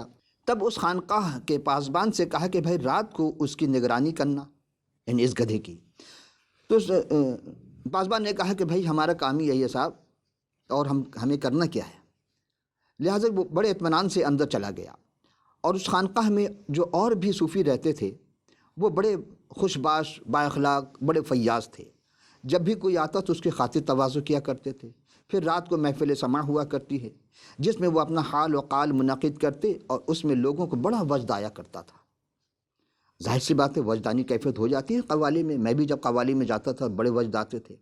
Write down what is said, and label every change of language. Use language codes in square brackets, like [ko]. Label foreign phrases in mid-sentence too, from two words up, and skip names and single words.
[ur] تب اس خانقاہ کے پاسبان سے کہا کہ بھائی رات کو اس کی نگرانی کرنا، یعنی اس گدھے کی۔ تو اس پاسبان نے کہا کہ بھائی ہمارا کام ہی یہی ہے صاحب، اور ہمیں کرنا کیا ہے۔ لہٰذا وہ بڑے اطمینان سے اندر چلا گیا، اور اس خانقاہ میں جو اور بھی صوفی رہتے تھے وہ بڑے خوش باش با اخلاق بڑے فیاض تھے۔ جب بھی کوئی آتا تو اس کی خاطر تواضع کیا کرتے تھے۔ پھر رات کو محفل سماع ہوا کرتی ہے جس میں وہ اپنا حال و قال منعقد کرتے، اور اس میں لوگوں کو بڑا وجد آیا کرتا تھا۔ ظاہر سی بات ہے وجدانی کیفیت ہو جاتی ہے قوالی میں بھی جب قوالی میں جاتا تھا بڑے وجد آتے تھے۔